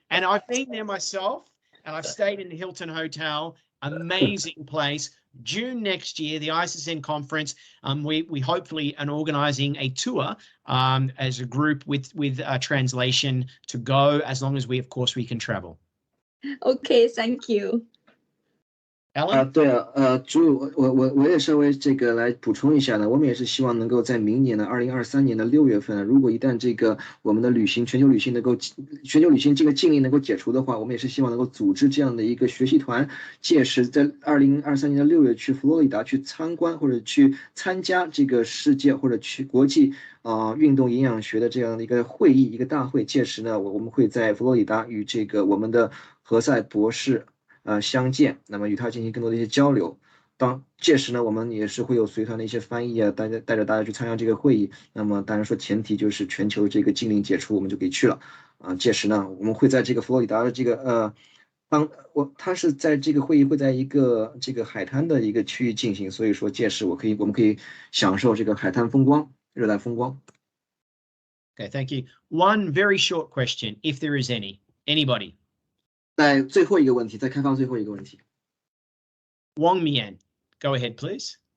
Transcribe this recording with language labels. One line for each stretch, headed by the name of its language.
English: And I've been there myself, and I've stayed in the Hilton Hotel. Amazing place. June next year, the ISSN conference. We hopefully are organising a tour as a group with translation to go, as long as we can travel. Okay, thank you. Alan?
Chinese: 对啊，朱，我也稍微这个来补充一下呢，我们也是希望能够在明年的2023年的6月份，如果一旦这个我们的全球旅行这个禁令能够解除的话，我们也是希望能够组织这样的一个学习团，届时在2023年的6月去佛罗里达去参观或者去参加这个世界或者去国际运动营养学的这样的一个会议一个大会，届时呢我们会在佛罗里达与这个我们的何塞博士。相见，那么与他进行更多的一些交流。届时呢，我们也是会有随团的一些翻译啊，带着大家去参加这个会议。那么当然说前提就是全球这个禁令解除，我们就可以去了。届时呢，我们会在这个佛罗里达的这个他是在这个会议会在一个这个海滩的一个区域进行，所以说届时我们可以享受这个海滩风光、热带风光。
English: Okay, thank you. One very short question, if there is any. Anybody?
Chinese: 在最后一个问题，再开放最后一个问题。
English: Wang Mian, go ahead, please.